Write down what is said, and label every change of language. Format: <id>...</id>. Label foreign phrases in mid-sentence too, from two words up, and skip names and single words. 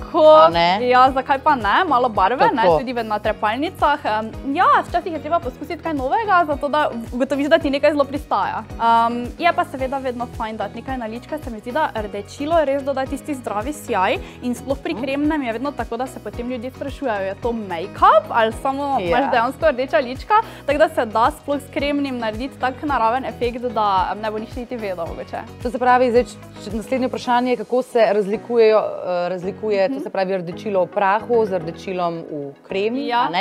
<sl>ja, zakaj pa ne, malo barve, ne, tudi na trepalnicah. Ja, včasih je treba poskusiti kaj novega, zato da ugotoviš, da ti nekaj zelo pristaja. Je pa seveda vedno fajn dati nekaj na ličke, se mi zdi, da rdečilo res doda tisti zdravi sijaj in sploh pri kremnem je vedno tako, da se potem ljudje sprašujejo, je to make-up ali samo imaš dejansko rdeča lička, tako da se da sploh s kremnim narediti tak naraven efekt, da ne bo nič niti vedel mogoče. To se pravi, zdaj naslednje vprašanje, kako se razlikuje, to se pravi rdečilo v prahu z rdečilom v kremi, ne?</sl>